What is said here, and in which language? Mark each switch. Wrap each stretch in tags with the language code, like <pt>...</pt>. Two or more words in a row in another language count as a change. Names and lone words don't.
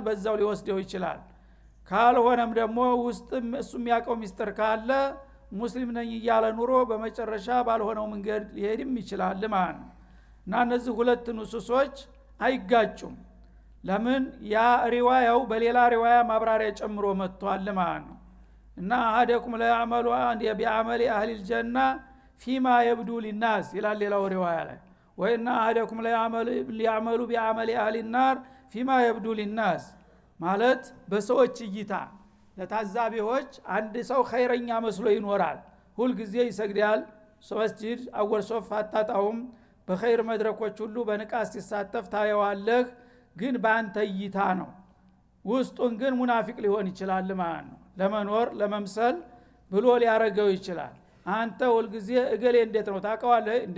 <am>በዛው ሊወስደው ይችላል። ካልሆነም ደግሞ ውስጥም እሱ የሚያውቀው ሚስጥር ካለ ሙስሊም ነኝ እያለ ኑሮ በመጨረሻ ባልሆነው መንገድ ሊሄድም ይችላል ማለት ነው። እና እነዚህ ሁለት ንሱሶች አይጋጩም። ለምን ያ ሪዋያው በሌላ ሪዋያ ማብራሪያ ጨምሮ መጥቷል ማለት ነው። እና</am> <ar>أحدكم ليعمل بعمل أهل الجنة فيما يبدو للناس</ar> <am>ይላል ሌላው ሪዋያ ላይ።</am> <ar>وإن أحدكم ليعمل بعمل أهل النار فيما يبدو للناس</ar> <am>ማለት በሰዎች እይታ ለታዛቢዎች አንድ ሰው ኸይረኛ መስሎ ይኖራል። ሁሉ ጊዜ ይሰግዳል፣ መስጂድ</am> <ar>أول صف</ar> <am>አጣጣውም በኸይር መድረኮች ሁሉ በንቃስ ሲሳተፍ ታየዋለህ። ግን በአንተ እይታ ነው። ውስጡን ግን ሙናፊቅ ሊሆን ይችላል ማለት ነው። ለመኖር ለመምሰል ብሎ ሊያረገው ይችላል። አንተ ሁሉ ጊዜ እገሌ እንዴት ነው ታውቀዋለህ እንዴ?</am>